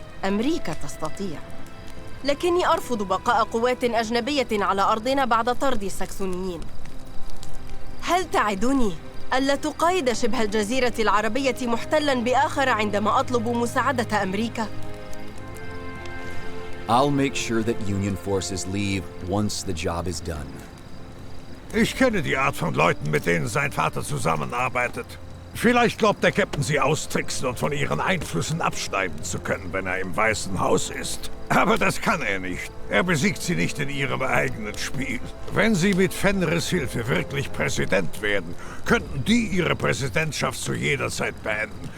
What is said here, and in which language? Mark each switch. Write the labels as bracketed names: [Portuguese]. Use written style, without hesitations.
[Arabic] أمريكا تستطيع. لكني أرفض بقاء قوات أجنبية على أرضنا بعد طرد الساكسونيين. هل تعدني ألا تقايد شبه الجزيرة العربية محتلاً بآخر عندما أطلب مساعدة أمريكا؟ [English] I'll make sure that Union forces leave once the job is done. [German] Ich kenne die Art von Leuten, mit denen sein Vater zusammenarbeitet. Vielleicht glaubt der Captain, sie austricksen und von ihren Einflüssen abschneiden zu können, wenn er im Weißen Haus ist. Aber das kann er nicht. Er besiegt sie nicht in ihrem eigenen Spiel. Wenn sie mit Fenris Hilfe wirklich Präsident werden, könnten die ihre Präsidentschaft zu jeder Zeit beenden.